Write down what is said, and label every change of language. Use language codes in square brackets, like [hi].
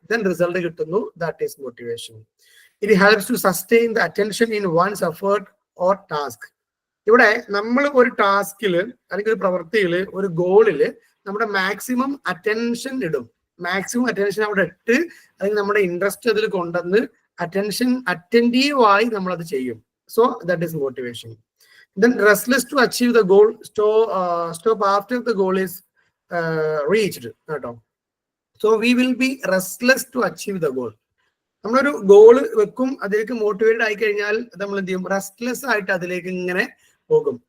[en] Then result കിട്ടുന്നു. That is motivation. It helps to sustain the attention in one's effort or task. [ml] ഇവിടെ നമ്മൾ ഒരു ടാസ്കില് അല്ലെങ്കിൽ ഒരു പ്രവൃത്തിയില് ഒരു ഗോളില് നമ്മുടെ മാക്സിമം അറ്റൻഷൻ ഇടും. മാക്സിമം അറ്റൻഷൻ അവിടെ ഇട്ട് അല്ലെങ്കിൽ നമ്മുടെ ഇൻട്രസ്റ്റ് അതിൽ കൊണ്ടുവന്ന് അറ്റൻറ്റീവായി നമ്മൾ അത് ചെയ്യും. [en] So that is motivation. Then restless to achieve the goal, stop after the goal is reached. So we will be restless to achieve the goal. [ml] നമ്മളൊരു ഗോള് വെക്കും, അതിലേക്ക് മോട്ടിവേറ്റഡ് ആയി കഴിഞ്ഞാൽ നമ്മൾ എന്ത് ചെയ്യും, റെസ്റ്റ്ലെസ് ആയിട്ട് അതിലേക്ക് ഇങ്ങനെ പോകും.